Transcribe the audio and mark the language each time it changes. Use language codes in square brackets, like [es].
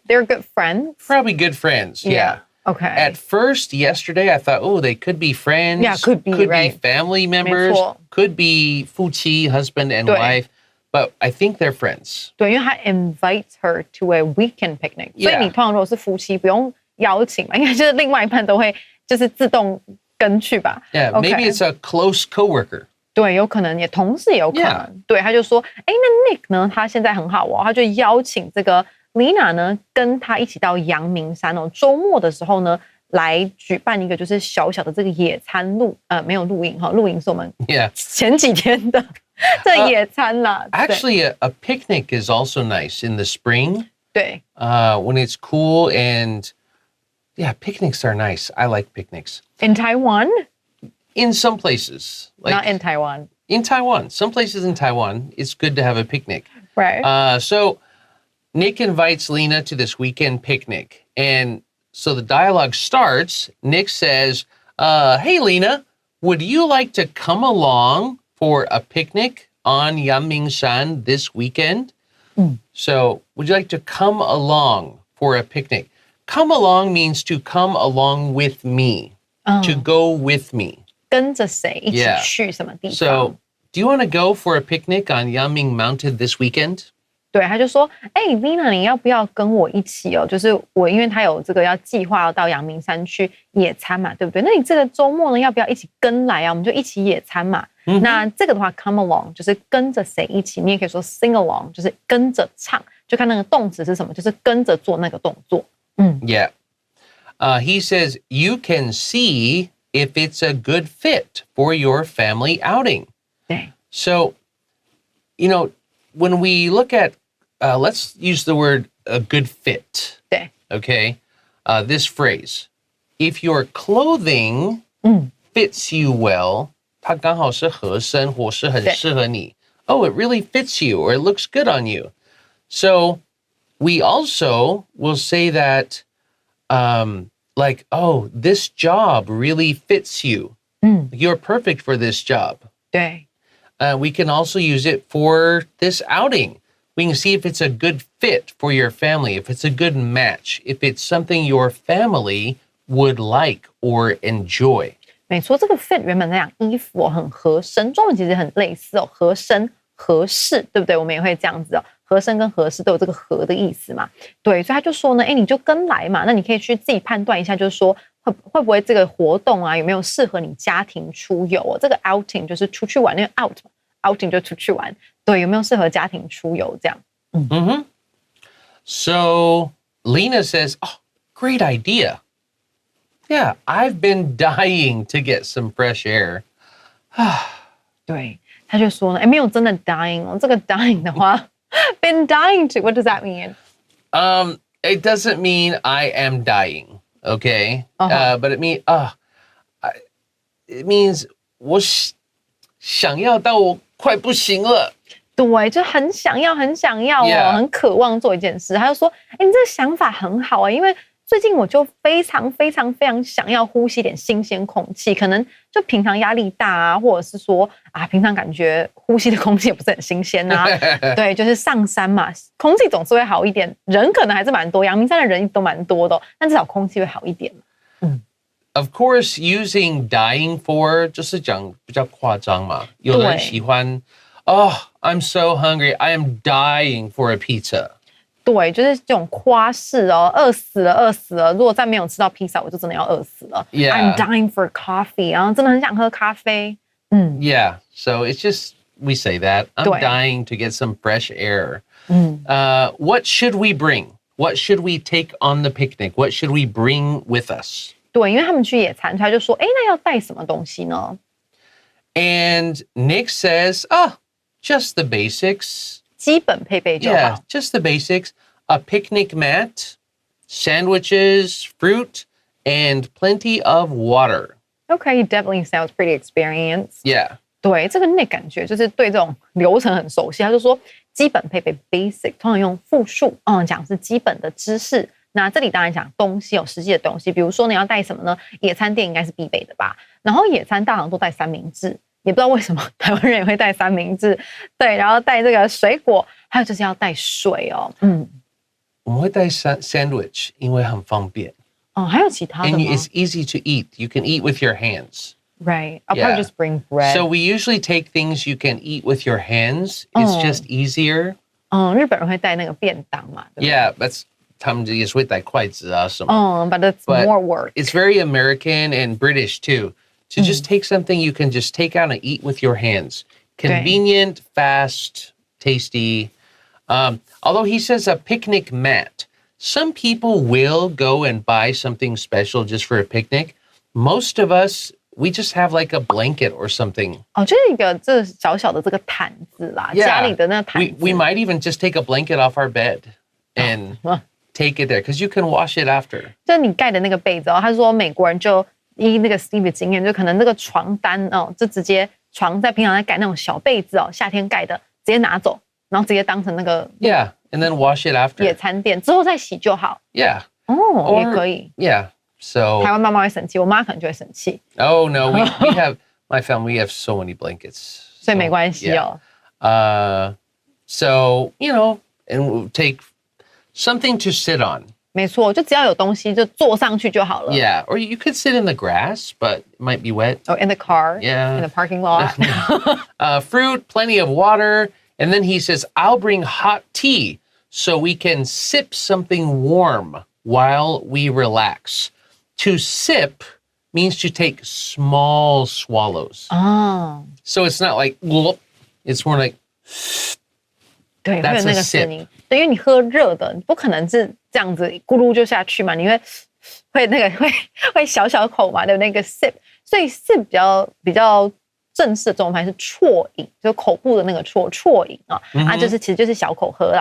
[en] They're good friends. Probably good friends, yeah. Okay. At first, yesterday, I thought, they could be friends. Yeah, could be, right? Be family members. Could be [zh] 夫妻, [en] husband and wife. But I think they're friends. [zh] 对，因为他 [en] invites her to a weekend picnic. [zh] 所以你通常如果是夫妻，不用邀请嘛，应该就是另外一半都会就是自动跟去吧。 [en] Yeah, maybe it's a close coworker. [zh] 对，有可能也同事也有可能。对，他就说，那 Nick 呢，他现在很好哦，他就邀请这个 Lena 呢，跟他一起到阳明山哦，周末的时候呢，来举办一个就是小小的这个野餐没有露营哈，露营是我们前几天的这野餐啦。 [en] Actually, a picnic is also nice in the spring. [zh] 对。 [en] When it's cool and picnics are nice. I like picnics. In Taiwan? In some places. Not in Taiwan. In Taiwan. Some places in Taiwan, it's good to have a picnic. Right. So Nick invites Lena to this weekend picnic. And so the dialogue starts. Nick says, hey, Lena, would you like to come along for a picnic on Yangming Shan this weekend? So would you like to come along for a picnic? Come along means to come along with me, to go with me. [zh] 跟着谁一起去什么地方？ [en] So do you want to go for a picnic on Yangming Mountain this weekend? [zh] 对，他就说，哎，Lina，你要不要跟我一起哦？就是我，因为他有这个要计划要到阳明山去野餐嘛，对不对？那你这个周末呢，要不要一起跟来啊？我们就一起野餐嘛。那这个的话 ， [en] come along [zh] 就是跟着谁一起，你也可以说 [en] sing along， [zh] 就是跟着唱，就看那个动词是什么，就是跟着做那个动作。 [en] Yeah. He says you can see if it's a good fit for your family outing. [zh] 对 [en] So, when we look at, let's use the word a good fit. [zh] 对 [en] Okay. This phrase, if your clothing fits you well, [zh] 它刚好是合身或是很适合你. [en] Oh, it really fits you or it looks good on you. So we also will say that, like, oh, this job really fits you. You're perfect for this job. [zh] 对 [en] We can also use it for this outing. We can see if it's a good fit for your family, if it's a good match, if it's something your family would like or enjoy. [zh] 没错，这个 [en] fit [zh] 原本在讲衣服很合身，中文其实很类似哦，合身、合适，对不对？我们也会这样子哦，合身跟合适都有这个合的意思嘛。对，所以他就说呢，哎，你就跟来嘛，那你可以去自己判断一下，就是说会不会这个活动啊，有没有适合你家庭出游哦？这个 [en] outing [zh] 就是出去玩，那个 outing 就出去玩，对，有没有适合家庭出游这样 [en] ？So Lena says, oh, great idea. Yeah, I've been dying to get some fresh air. [zh] 对，他就说呢，哎，没有真的 dying 哦，这个 dying 的话 [en] been dying to, what does that mean? It doesn't mean I am dying, okay? But it means [zh] 我想要到我快不行了。对，就很想要哦， [en] Yeah. [zh] 很渴望做一件事。他就说，哎，你这个想法很好啊，因为最近我就非常想要呼吸点新鲜空气，可能就平常压力大啊，或者是说啊，平常感觉呼吸的空气也不是很新鲜啊。对，就是上山嘛，空气总是会好一点，人可能还是蛮多，阳明山的人都蛮多的，但至少空气会好一点。 [en] Of course, using dying for [zh] 就是讲比较夸张嘛，有人喜欢， [en] Oh, I'm so hungry. I am dying for a pizza. [zh] 对，就是这种夸饰哦，饿死了。如果再没有吃到披萨，我就真的要饿死了。 [en] Yeah. I'm dying for coffee， [zh] 然后真的很想喝咖啡。 [en] Yeah, so it's just, we say that. I'm [zh] 对 [en] dying to get some fresh air. What should we bring? What should we take on the picnic? What should we bring with us? [zh] 对，因为他们去野餐，他就说，哎，那要带什么东西呢？ [en] And Nick says, oh, just the basics. [zh] 基本配备就 [en] Yeah, [zh] 好。 [en] just the basics. A picnic mat, sandwiches, fruit, and plenty of water. Okay, definitely sounds pretty experienced. Yeah. [zh] 对，这个 Nick 感觉就是对这种流程很熟悉。他就说，基本配备 [en] basic， [zh] 通常用复数，讲是基本的知识。那这里当然讲东西有实际的东西，比如说你要带什么呢？野餐垫应该是必备的吧。然后野餐大行都带三明治，也不知道为什么台湾人也会带三明治。对，然后带这个水果，还有就是要带水哦。我们会带 [en] sandwich [zh] 因为很方便。还有其他的吗 [en] And it's easy to eat. You can eat with your hands. Right, I'll Yeah. probably just bring bread. So we usually take things you can eat with your hands. It's just easier. [zh] 日本人会带那个便当嘛，对不对 [en] Yeah, that's [zh] 他们也是会带筷子啊什么。 [en] but it's But more work. It's very American and British too. To just take something you can just take out and eat with your hands. Convenient, fast, tasty. Although he says a picnic mat. Some people will go and buy something special just for a picnic. Most of us, we just have like a blanket or something. [zh] 就是一个这小小的这个毯子啦， [en] Yeah. [zh] 家里的那个毯子。 [en] We might even just take a blanket off our bed and take it there because you can wash it after. [zh] 就你盖的那个被子哦，他说美国人就依那个 Steve 的经验，就可能那个床单哦，就直接床在平常在盖那种小被子哦，夏天盖的，直接拿走，然后直接当成那个 [en] Yeah, and then wash it after. [zh] 野餐垫，之后再洗就好。 [en] Yeah. [zh] 也可以。 [en] Yeah. So [zh] 台湾妈妈会生气，我妈可能就会生气， [en] Oh no, we have my family. We have so many blankets, [zh] 所以没关系 [en] yeah. [zh] 哦。 [en] So and we'll take something to sit on. [zh] 没错，就只要有东西就坐上去就好了。 [en] Yeah, or you could sit in the grass, but it might be wet. Oh, in the car. Yeah. In the parking lot. Fruit, plenty of water, And then he says, I'll bring hot tea so we can sip something warm while we relax. To sip means to take small swallows. Oh. So it's not like, whoop, it's more like, [zh] 对，会 [en] That's [zh] 有那 [en] a [zh] 个 [en] sip. [zh] 声音。对，因为你喝热的，你不可能是这样子咕噜就下去嘛，你会那个会小小口嘛的那个 [en] sip， [zh] 所以 sip 比较正式的中文翻译是啜饮，就是口部的那个啜饮啊，就是其实就是小口喝啦。